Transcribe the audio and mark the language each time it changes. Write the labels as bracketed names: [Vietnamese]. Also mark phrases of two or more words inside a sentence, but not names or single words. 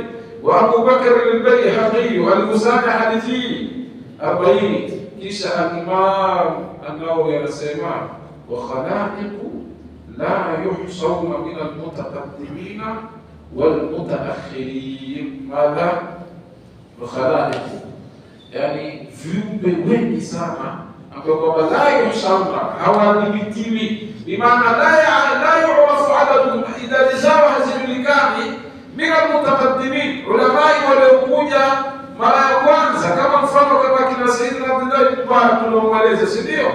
[Arabic] وأبو بكر البيهقي المسند حديث 40. كيش الإمام النووي يسمع وخلائق لا يحصون من المتقدمين والمتأخرين. ماذا؟ وخلائق يعني [Swahili] viumbe wengi sana ambao [Arabic] لا يحسبون [Swahili] hawadhibitiwi, bimaana [Arabic] لا يعرف عدد, [Swahili] idadi zao hazijulikani. [Arabic] من المتقدمين, [Swahili] ulamai waliokuja mara ya kwanza, kama mfano kama kina Sayyidina Abdullah ibn Mubarak tunaoeleza, si ndio?